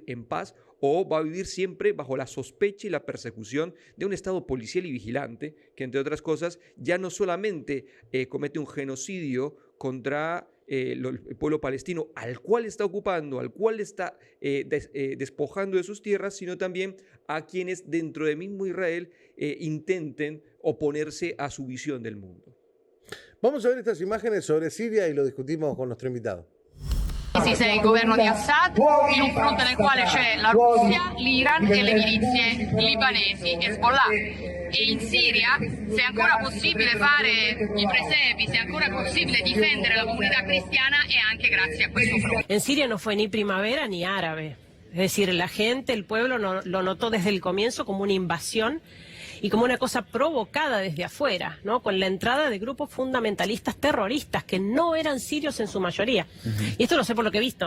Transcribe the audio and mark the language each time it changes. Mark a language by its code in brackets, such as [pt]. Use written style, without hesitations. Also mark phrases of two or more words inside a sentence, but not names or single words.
[es] en paz o va a vivir siempre bajo la sospecha y la persecución de un Estado policial y vigilante que, entre otras cosas, ya no solamente comete un genocidio contra el pueblo palestino al cual está ocupando, al cual está despojando de sus tierras, sino también a quienes dentro de mismo Israel intenten oponerse a su visión del mundo. Vamos a ver estas imágenes sobre Siria y lo discutimos con nuestro invitado. [it] ISIS è il governo di Assad, in un fronte nel quale c'è la Russia, l'Iran e le milizie libanesi, Hezbollah. E in Siria, se è ancora possibile fare i presepi, se è ancora possibile difendere la comunità cristiana, è anche grazie a questo fronte. [es] En Siria no fue ni primavera ni árabe. Es decir, la gente, el pueblo lo notó desde el comienzo como una invasión y como una cosa provocada desde afuera, ¿no? Con la entrada de grupos fundamentalistas terroristas que no eran sirios en su mayoría. Y esto lo sé por lo que he visto,